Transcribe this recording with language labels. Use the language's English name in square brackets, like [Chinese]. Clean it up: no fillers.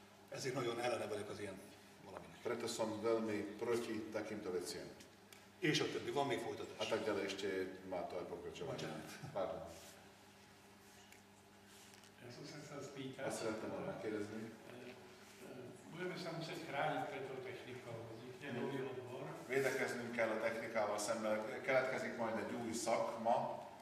[Hungarian] Ezért nagyon ellene vagyok az ilyen valaminek. [Slovak] Preto som veľmi proti takýmto veciam. [Hungarian] És a többi, van még [Slovak] A [Hungarian] folytatás. [Slovak] tak ďalej ešte má to aj pokračovanie. Pardon. Ja som sa chcel spýtať, [Hungarian] Azt szerettem volna kérdezni. [Slovak] budeme sa musieť chrániť pred tou technikou, vznikne nový odbor, [Hungarian] Védekeznünk kell a technikával szemben. Keletkezik majd egy új szakma,